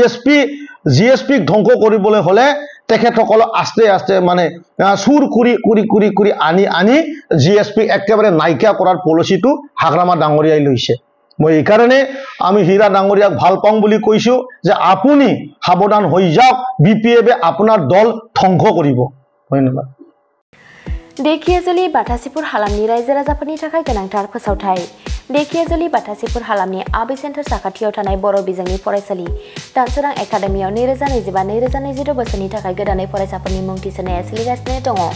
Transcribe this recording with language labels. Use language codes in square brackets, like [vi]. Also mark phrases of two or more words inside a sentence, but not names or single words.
[as] GSP ধ্বংস কৰিবলৈ হলে তেখেতসকল আস্তে আস্তে মানে সুৰ কৰি আনি GSP একেবাৰে নাইকিয়া কৰাৰ পলিচিটো হাগ্ৰামা ডাঙৰীয়াই লৈছে মই এই কাৰণে আমি হীৰা ডাঙৰীয়াক ভাল পাওঁ বুলি কৈছো যে আপুনি সাৱধান হৈ যাওক BPF-এ আপোনাৰ দল ধ্বংস কৰিব ধন্যবাদ [brx] देखियाजुलि बाथासिपुर हालामनि रायजो राजाफोरनि थाखाय गोनांथार फोसावथाय देखियाजुलि बाथासिपुर हालामनि आबै सेन्टार साखाथियाव थानाय बर' बिजोंनि फरायसालि दानसोरां एकाडेमियाव 2025-2026 बोसोरनि थाखाय गोदानै फरायसाफोरनि मुं थिसननाया सोलिगासिनो दङ